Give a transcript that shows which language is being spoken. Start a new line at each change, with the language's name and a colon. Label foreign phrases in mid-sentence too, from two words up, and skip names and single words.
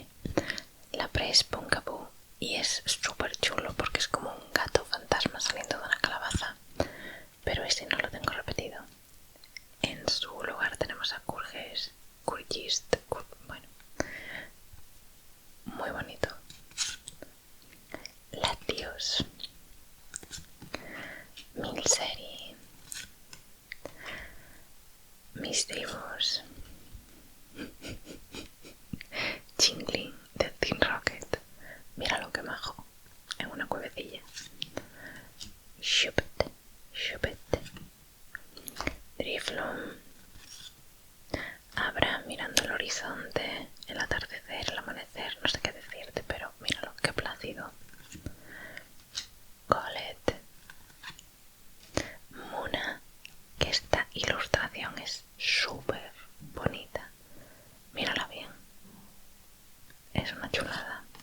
Spanish: La pre es Punkaboo y es súper chulo porque es como un gato fantasma saliendo de una calabaza. Pero ese no lo tengo repetido. En su lugar tenemos a Curgist. Bueno, muy bonito. Latios. Milseri. Misdreavus. Chingling de Team Rocket. Mira lo que majo. En una cuevecilla. Shupet. Drifloon. Abra mirando el horizonte, el atardecer, el amanecer, no sé qué decirte, pero míralo, qué plácido. Colette. Muna, que esta ilustración es súper bonita. Mírala bien. Es una chulada.